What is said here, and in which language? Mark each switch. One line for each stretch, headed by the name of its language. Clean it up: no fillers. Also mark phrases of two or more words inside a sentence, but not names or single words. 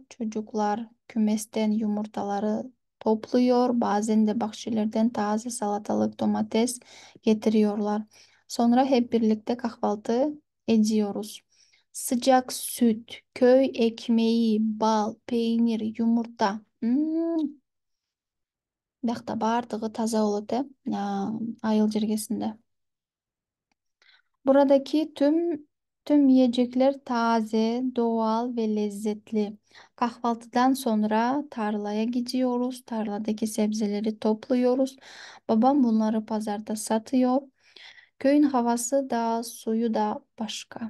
Turkish: Çocuklar kümesten yumurtaları topluyor. Bazen de bahçelerden taze salatalık, domates getiriyorlar. Sonra hep birlikte kahvaltı ediyoruz. Sıcak süt, köy ekmeği, bal, peynir, yumurta.
Kyrgyz: Биякта баардыгы таза болот, э, айыл жергесинде.
Turkish: Buradaki tüm yiyecekler taze, doğal ve lezzetli. Kahvaltıdan sonra tarlaya gidiyoruz. Tarladaki sebzeleri topluyoruz. Babam bunları pazarda satıyor. Köyün havası da suyu da başka.